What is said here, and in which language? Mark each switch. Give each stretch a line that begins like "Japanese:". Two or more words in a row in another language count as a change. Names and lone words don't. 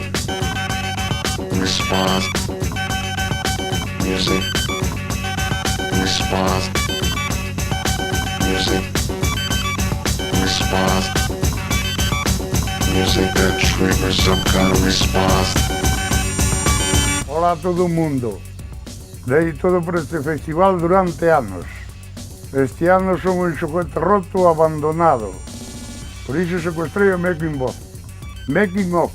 English: Response. Music. Response. Music. Response. Music that triggers some kind of response.
Galician: Hola a todo o mundo. Dei todo por este festival durante anos. Este ano son un xoguete roto abandonado. Por iso secuestrei o Making of. Making of.